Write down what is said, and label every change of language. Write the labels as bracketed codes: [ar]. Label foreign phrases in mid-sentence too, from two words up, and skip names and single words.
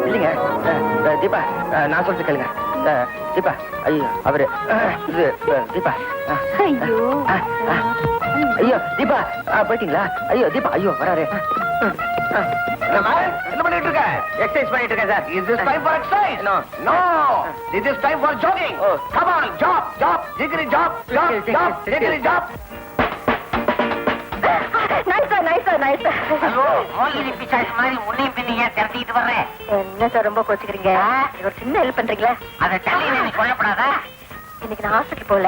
[ta] இல்லைங்க தீபா, நான் சொல்லிட்டு கேளுங்க. தீபா, ஐயோ அவரு இது தீபா. ஐயோ ஐயோ தீபா, போயிட்டீங்களா? ஐயோ தீபா, ஐயோ வராரு. என்ன பண்ணிட்டு இருக்க? எக்ஸர்சைஸ் பண்ணிட்டு இருக்கேன் சார். [en] Is this time for exercise? No. No. This is time for jogging. Oh. Come on, jog, jog, jiggly jog, jog, jog, jiggly jog. [ta] நைஸ். ஹலோ, மோகினி பிசாசு மாதிரி முன்னையும் பின்னையும் ஏன் திரட்டிட்டு வர்றேன்? என்ன சார் ரொம்ப கோச்சுக்கிறீங்க? ஒரு சின்ன ஹெல்ப் பண்றீங்களா? அதை தள்ளி நீ கொல்லப்படாதா? இன்னைக்கு நான் ஹாஸ்பிட்டல் போகல.